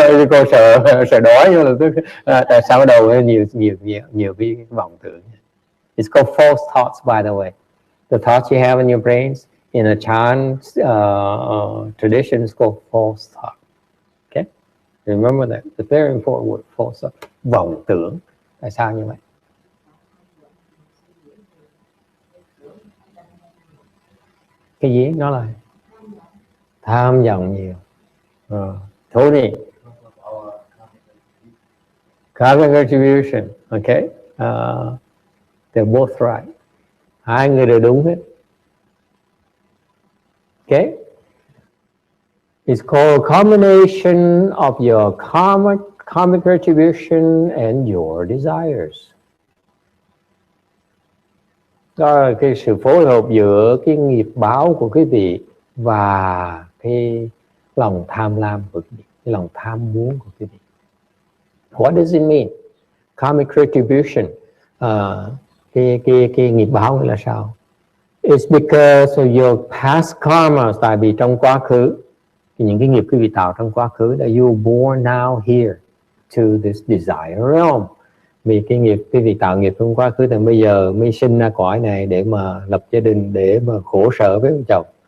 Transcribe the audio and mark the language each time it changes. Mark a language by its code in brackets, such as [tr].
[vi] Cô sợ đói nhưng là tức tại sao đầu nhiều cái vọng tưởng. [en] It's called false thoughts, by the way. The thoughts you have in your brains in a Chan tradition is called false thought. Okay, remember that. It's very important word, false thought. [vi] Vọng tưởng. Tại sao như vậy? Cái gì? Nó là tham vọng nhiều. Tony, [en] carbon contribution. Okay, they're both right. [vi] Hai người đều đúng hết. [en] Okay, it's called a combination of your karmic retribution and your desires. [vi] Đó là cái sự phối hợp giữa cái nghiệp báo của quý vị và cái lòng tham lam của quý vị, cái lòng tham muốn của quý vị. [en] What does it mean? Karmic retribution. [vi] Cái nghiệp báo là sao? [en] It's because of your past karma. [vi] Tại vì trong quá khứ, những cái nghiệp quý vị tạo trong quá khứ, [en] that you born now here to this desire realm. [vi] Vì cái nghiệp quý vị tạo nghiệp trong quá khứ thì bây giờ mới sinh ra cõi này để mà lập gia đình, để mà khổ sở với ông chồng.